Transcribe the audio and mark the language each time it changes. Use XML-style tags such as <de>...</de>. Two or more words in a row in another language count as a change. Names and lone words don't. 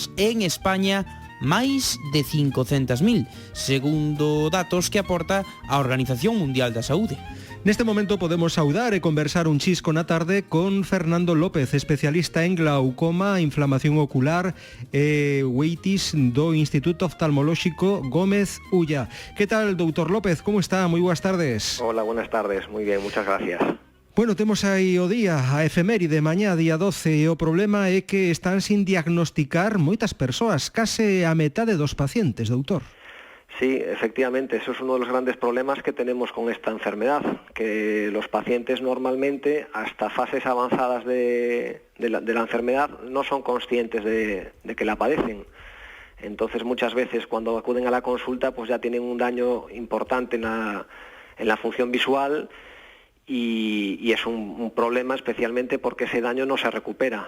<gl>En España, máis de 500.000, segundo datos que aporta a Organización Mundial da Saúde. Neste momento podemos saudar e conversar un chisco na tarde con Fernando López, especialista en glaucoma, inflamación ocular e oitis do Instituto Oftalmolóxico Gómez Ulla. Que tal, doutor López? Como está? Moi boas tardes.</gl> <es>Hola, buenas tardes. Muy bien, muchas gracias.</es> <gl>Bueno, temos aí o día, a efeméride, mañá, día 12, e o problema é que están sin diagnosticar moitas persoas, case a metade dos pacientes, doutor.</gl> <es>Sí, efectivamente, eso es uno de los grandes problemas que tenemos con esta enfermedad, que los pacientes normalmente, hasta fases avanzadas de la enfermedad, no son conscientes de que la padecen. Entonces, muchas veces, cuando acuden a la consulta, pues ya tienen un daño importante en la función visual y es un problema especialmente porque ese daño no se recupera.</es>